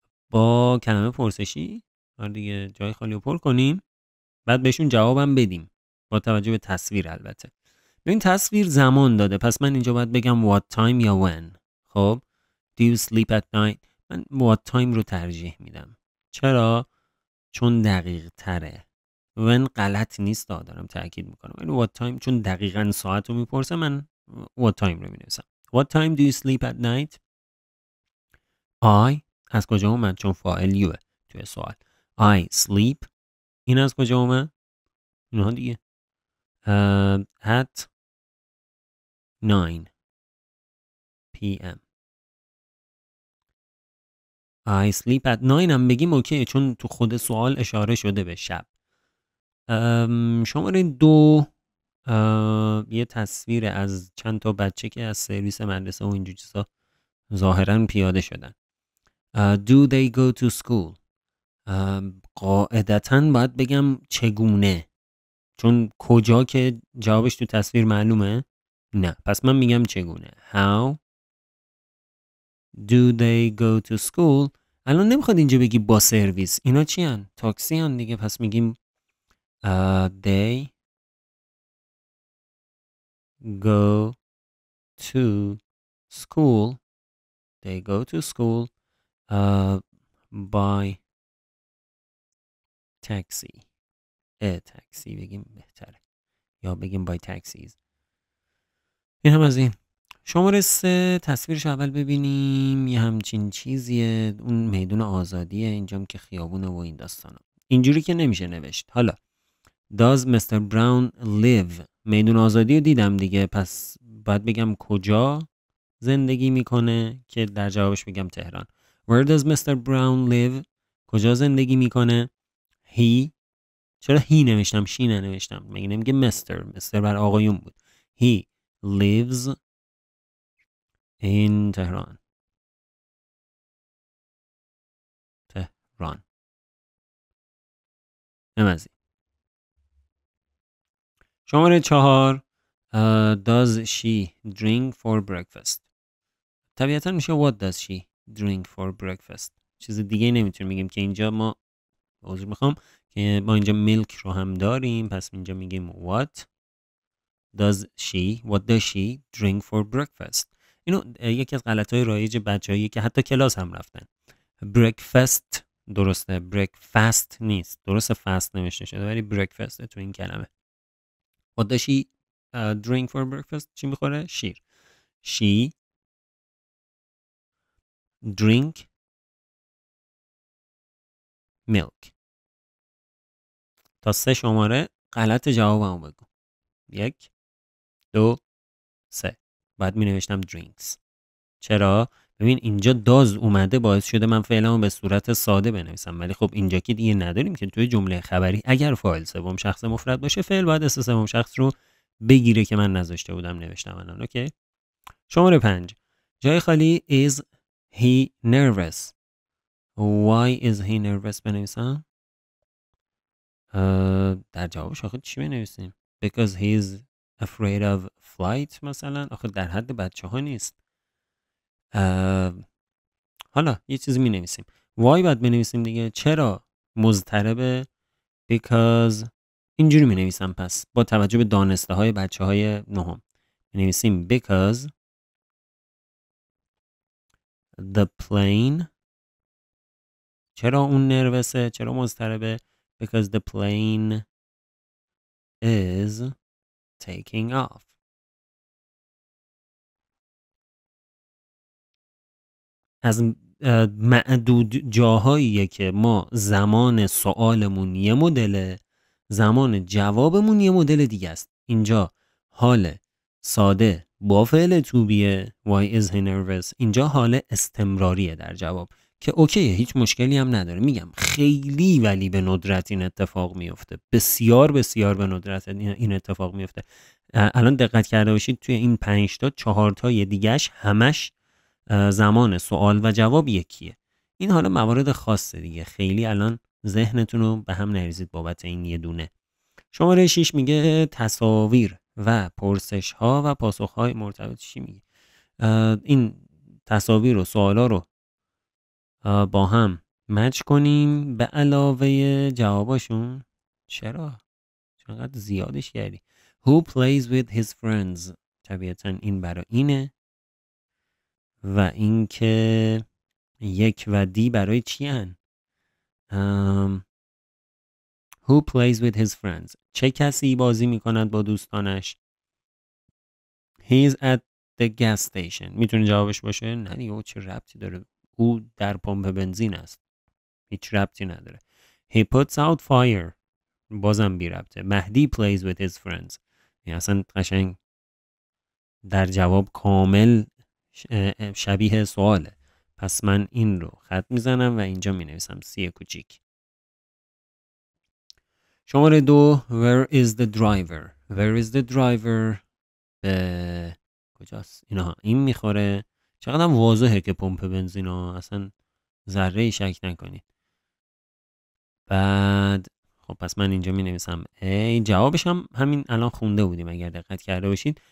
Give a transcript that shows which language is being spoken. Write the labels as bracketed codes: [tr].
[fa] با کلمه پرسشی دیگه جای خالی رو پر کنیم، بعد بهشون جوابم بدیم با توجه به تصویر. البته این تصویر زمان داده پس من اینجا باید بگم [en] what time [fa] یا when. خب [en] do you sleep at night؟ [fa] من [en] what time [fa] رو ترجیح میدم. چرا؟ چون دقیق تره. when غلط نیست، دارم تاکید میکنم. این [en] what time [fa] چون دقیقاً ساعت رو میپرسه، من what time رو مینویسم. [en] what time do you sleep at night؟ [fa] I از کجا اومد؟ چون فاعل youه توی سوال. I sleep این از کجا اومد؟ اینها دیگه. [en] at 9 p.m. I sleep at 9 [fa] هم بگیم اوکی چون تو خود سوال اشاره شده به شب. شماره 2 یه تصویر از چند تا بچه که از سرویس مدرسه و اینجور چیزا ظاهرا پیاده شدن. [en] Do they go to school؟ [fa] قاعدتاً باید بگم چگونه، چون کجا که جوابش تو تصویر معلومه. نه پس من میگم چگونه. [en] How do they go to school؟ [fa] الان نمیخواد اینجا بگی با سرویس، اینا چی هن؟ تاکسی هن دیگه، پس میگیم [en] they go to school. They go to school by taxi. [fa] تاکسی بگیم بهتره یا بگیم [en] by taxis. [fa] این هم از این. شماره 3 تصویرش اول ببینیم. یه همچین چیزیه، اون میدون آزادیه، اینجام که خیابونه و این داستانا. اینجوری که نمیشه نوشت. حالا [en] Does Mr. [fa] Brown live؟ میدون آزادی رو دیدم دیگه، پس باید بگم کجا زندگی میکنه که در جوابش بگم تهران. [en] Where does Mr. [fa] Brown live؟ کجا زندگی میکنه؟ [en] He [fa] چرا [en] he [fa] نوشتم she ننوشتم؟ مگه نمیگه مستر بر آقایون بود. [en] He lives in Tehran. [fa] نمازی. شماره 4 [en] does she drink for breakfast؟ [fa] طبیعتا میشه [en] what does she drink for breakfast. [fa] چیز دیگه نمیتونیم بگیم که اینجا ما عذر میخوام که ما اینجا میلک رو هم داریم، پس اینجا میگیم [en] what does she drink for breakfast. [fa] اینو یکی از غلطهای رایج بچه‌هایی که حتی کلاس هم رفتن. breakfast درسته، breakfast نیست، درسته fast نوشته شده ولی breakfast تو این کلمه. [en] what does she drink for breakfast؟ [fa] چی میخوره؟ شیر. [en] she drink milk. [fa] تا 3 شماره غلط جوابمو بگو. 1 2 3. بعد می نوشتم [en] drinks. [fa] چرا؟ ببین اینجا داز اومده باعث شده من فعلا به صورت ساده بنویسم، ولی خب اینجا که دیگه نداریم که توی جمله خبری اگر فاعل سوم شخص مفرد باشه فعل باید اسم سوم شخص رو بگیره که من نذاشته بودم نوشتم الان. اوکی. شماره 5 جای خالی [en] is he nervous. Why is he nervous [fa] بنویسم؟ در جوابش آخه چی بنویسیم؟ [en] Because he's afraid of flight [fa] مثلا. آخه در حد بچه ها نیست. حالا یه چیزی می نویسیم. [en] why [fa] باید بنویسیم دیگه. چرا مضطربه؟ [en] because [fa] اینجوری می نویسم. پس با توجه به دانسته های بچه های نهم می نویسیم [en] because the plane. [fa] چرا اون نروسه؟ چرا مضطربه؟ [en] because the plane is taking off. [fa] از معدود جاهاییه که ما زمان سوالمون یه مدله، زمان جوابمون یه مدل دیگه است. اینجا حال ساده با فعل توبیه [en] why is he nervous. [fa] اینجا حال استمراریه در جواب که اوکیه، هیچ مشکلی هم نداره. میگم خیلی ولی به ندرت این اتفاق میفته، بسیار بسیار به ندرت این اتفاق میفته. الان دقت کرده باشید توی این 5 تا 4 تا دیگه‌اش همش زمان سوال و جواب یکیه. این حالا موارد خاصه دیگه، خیلی الان ذهنتون رو به هم نریزید بابت این یه دونه. شماره 6 میگه تصاویر و پرسش ها و پاسخ های مرتبط. چی میگه؟ این تصاویر و سوالا رو با هم مچ کنیم به علاوه جواباشون. چرا؟ چقدر زیادش کردی؟ [en] Who plays with his friends. [fa] طبیعتا این برای اینه و اینکه 1 و دی برای چی هن؟ [en] Who plays with his friends. [fa] چه کسی بازی میکند با دوستانش؟ [en] He is at the gas station. [fa] میتونه جوابش باشه؟ نه دیگه، او چه ربطی داره؟ او در پمپ بنزین است. هیچ ربطی نداره. [en] He puts out fire. [fa] بازم بی ربطه. [en] Mehdi plays with his friends. [fa] یعنی اصلا قشنگ در جواب کامل شبیه سواله. پس من این رو خط میزنم و اینجا می نویسم سی کوچیک. شماره 2 [en] Where is the driver. Where is the driver [fa] به کجاست؟ این میخوره. چقدر واضحه که پمپ بنزین ها، اصلا ذره شک نکنید. بعد خب پس من اینجا می نویسم A. جوابش هم همین الان خونده بودیم اگر دقت کرده باشید.